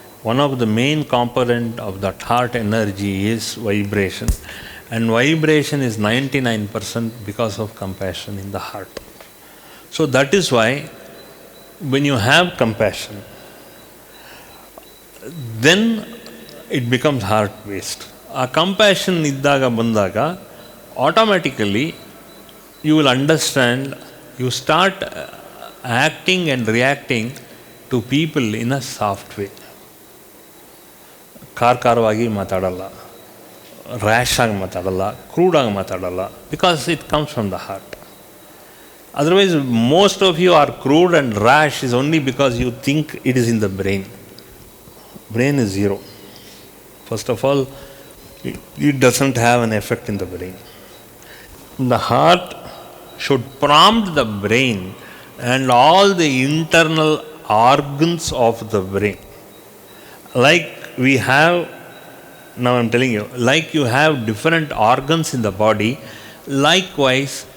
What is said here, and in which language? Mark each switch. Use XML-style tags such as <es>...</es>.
<en>One of the main component of that heart energy is vibration, and vibration is 99% because of compassion in the heart. So that is why when you have compassion, then it becomes heart based.</en> <kn>ಆ compassion ಇದ್ದಾಗ ಬಂದಾಗ</kn> <en>Automatically you will understand, you start acting and reacting to people in a soft way.</en> <kn>ಖಾರವಾಗಿ ಮಾತಾಡಲ್ಲ, rash ಆಗಿ ಮಾತಾಡಲ್ಲ, ಕ್ರೂಡಾಗಿ ಮಾತಾಡಲ್ಲ,</kn> <en>Because it comes from the heart. Otherwise most of you are crude and rash is only because you think it is in the brain. Brain is zero. First of all, it doesn't have an effect in the brain. The heart should prompt the brain and all the internal organs of the brain. Like we have, now I'm telling you, like you have different organs in the body, likewise</en>